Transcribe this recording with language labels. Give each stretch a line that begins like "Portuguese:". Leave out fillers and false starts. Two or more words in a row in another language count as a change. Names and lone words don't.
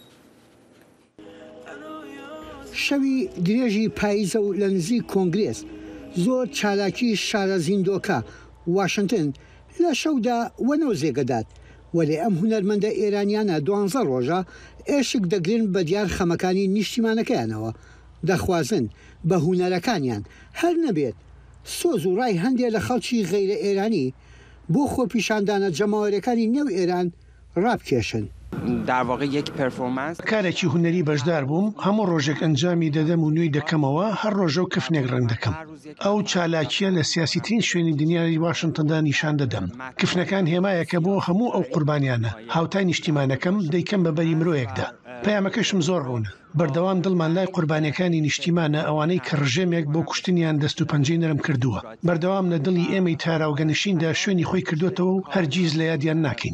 Central Kurdish: شەوی درێژی پاییزە و لە نزیک کۆنگرێس زۆر چالاکی شارە زیندۆکە واشنگتن لە شەودا وەنەو زێگەدات وەلێ ئەم هونەرمەندە ئێرانیانە 12 ڕۆژە ئێشک دەگرن بە دیار خەمەکانی نیشتیمانەکەیانەوە دەخوازن بە هونەرەکانیان هەر نەبێت سۆز و ڕای هەندێک لە خەڵکی غەیرە ئێرانی بۆ خۆپیشاندانە جەماوەریەکانی نێو ئێران ڕابکێشن.
Persian: در واقع یک پرفورمنس
Central Kurdish: کارێکی هونەری بەشدار بووم هەموو ڕۆژێک ئەنجامی دەدەم و نوێی دەکەمەوە هەر ڕۆژە و کفنێک ڕەنگ دەکەم ئەو چالاکیە لە سیاسیترین شوێنی دنیای واشنگتندا نیشان دەدەم کفنەکان هێمایەکە بۆ هەموو ئەو قوربانیانە هاوتای نیشتیمانەکەم دەیکەم بە بەری مرۆیەکدا پەیامەکەشم زۆر ڕوونە بەردەوام دڵمان لای قوربانیەکانی نیشتیمانە ئەوانەی کە ڕژێمێک بۆ کوشتنیان دەست و پەنجەی نەرم کردووە بەردەوام لە دڵی ئێمەی تاراوگەنشیندا شوێنی خۆی کردوێتەوە و هەرگیز لە یادیان ناکەین